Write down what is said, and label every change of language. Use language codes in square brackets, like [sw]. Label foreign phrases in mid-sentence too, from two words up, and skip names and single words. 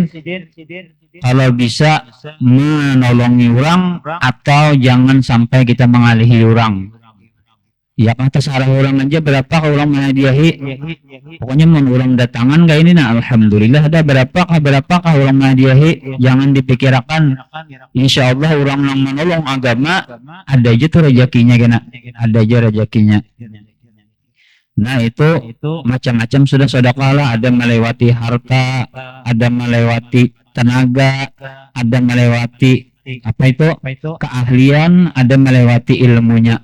[bjn] Kalau bisa menolongi orang atau jangan sampai kita mengalihi orang. Ya kan terserah orang aja berapa orang menghadiahi. Pokoknya mau orang datangan kayak ini nah alhamdulillah ada berapa orang menghadiahi. [id] Jangan dipikirkan. [ar] Insya Allah [bjn] orang yang menolong agama ada aja tuh rezekinya kena. Ada aja rezekinya. [id] Nah itu macam-macam sudah sedekah lah. Ada melewati harta, ada melewati tenaga, ada melewati apa itu keahlian, ada melewati ilmunya.